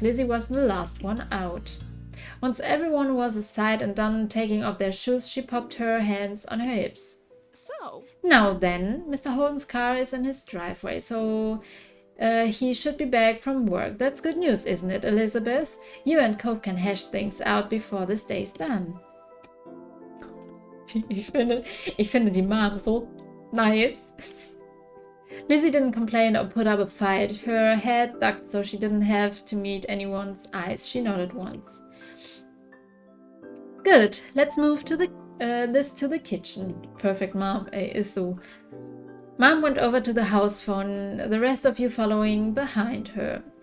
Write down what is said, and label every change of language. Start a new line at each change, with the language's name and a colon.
English: Lizzie was the last one out. Once everyone was aside and done taking off their shoes, she popped her hands on her hips. So? Now then, Mr. Holden's car is in his driveway, so he should be back from work. That's good news, isn't it, Elizabeth? You and Cove can hash things out before this day's done.
German: Ich finde die Mom so nice.
English: Lizzie didn't complain or put up a fight. Her head ducked so she didn't have to meet anyone's eyes. She nodded once. Good, let's move to this to the kitchen. Perfect, Mom.
German: Ey, ist so.
English: Mom went over to the house phone, the rest of you following behind her.